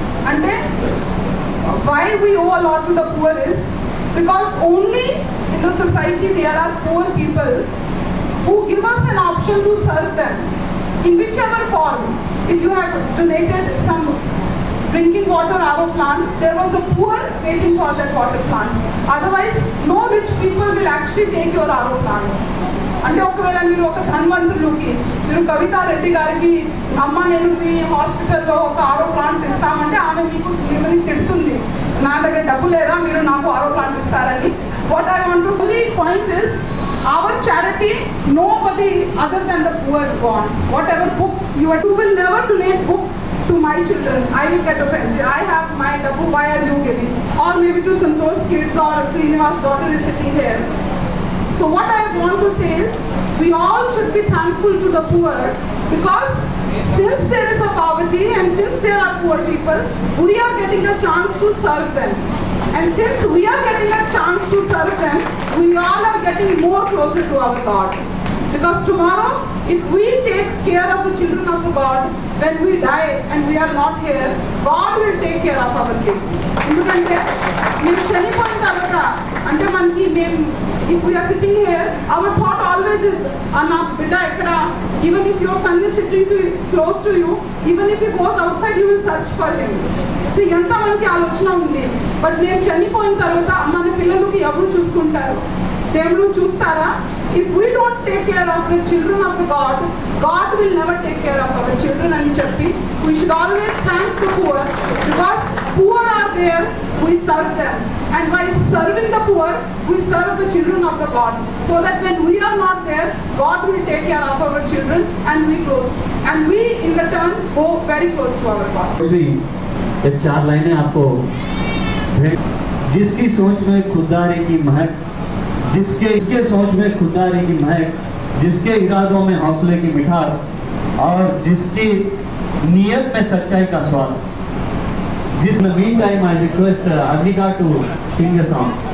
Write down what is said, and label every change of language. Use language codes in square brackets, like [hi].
[en] And then why we owe a lot to the poor is because only in the society there are poor people who give us an option to serve them in whichever form. If you have donated some drinking water RO plant, there was a poor waiting for that water plant. Otherwise, no rich people will actually take your RO plant. [te] అంటే ఒకవేళ మీరు ఒక ధన్వంతులకి మీరు కవితా రెడ్డి గారికి అమ్మ నేను మీ హాస్పిటల్లో ఒక ఆరో ప్లాంట్ ఇస్తామంటే ఆమె మీకు మిమ్మల్ని తిడుతుంది, నా దగ్గర డబ్బు లేదా మీరు నాకు ఆరో ప్లాంట్ ఇస్తారని. [en] What I want to say point is our charity nobody other than the poor wants. Whatever books you will never donate books to my children. I will get offended. I have my double, why are you giving? Or maybe to Santosh kids or Srinivas daughter is sitting here. So what I want to say is, we all should be thankful to the poor because since there is a poverty and since there are poor people, we are getting a chance to serve them. And since we are getting a chance to serve them, we all are getting more closer to our God. Because tomorrow, if we take care of the children of the God, when we die and we are not here, God will take care of our kids. [te] ఎందుకంటే మేము చనిపోయిన తర్వాత అంటే మనకి మేము [en] if we are sitting here, our thought always is [te] na bidda ekkada. [en] Even if your son is sitting close to you, even if he goes outside, you will search for him. [te] See, ఎంత మనకి ఆలోచన ఉంది. But మేము చనిపోయిన తర్వాత మన పిల్లలకి ఎవరు చూసుకుంటారు? దేవుడు చూస్తారా? [en] If we don't take care of the children of the God, God will never take care of our children [te] అని చెప్పి [en] we should always thank the poor because poor are there, we serve them. And by serving the poor, we serve the children of the God. So that when we are not there, God will take care of our children and we in return go very close to our God. [hi] एक 4 लाइनें आपको, जिसकी सोच में खुददारी की महक, जिसके सोच में खुददारी की महक, जिसके इरादों में हौसले की मिठास और जिसकी नीयत में सच्चाई का स्वाद. [en] This in the meantime I request Agnika to sing a song.